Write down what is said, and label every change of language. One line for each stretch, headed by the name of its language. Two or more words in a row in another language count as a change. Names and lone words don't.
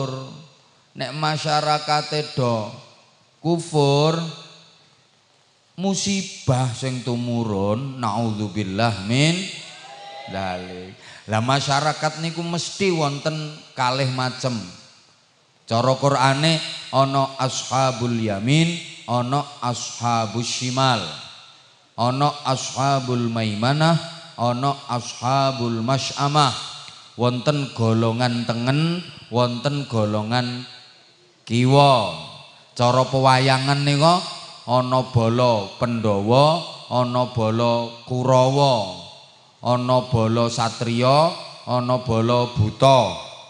Javanese: Nek masyarakate do kufur, musibah sing tumurun,
Arabic: naudzubillah min dzalik.
Javanese: Lah masyarakat niku mesti wonten kalih macem. Cara Qur'ane ana
Arabic: ashabul yamin,
Javanese: ana
Arabic: ashabus shimal,
Javanese: ana
Arabic: ashabul maimanah,
Javanese: ana
Arabic: ashabul masy'amah.
Javanese: Wonten golongan tengen, wonten golongan kiwa. Cara pewayangan nika ana bala Pandhawa, ana bala Kurawa, ana bala satriya, ana bala buta.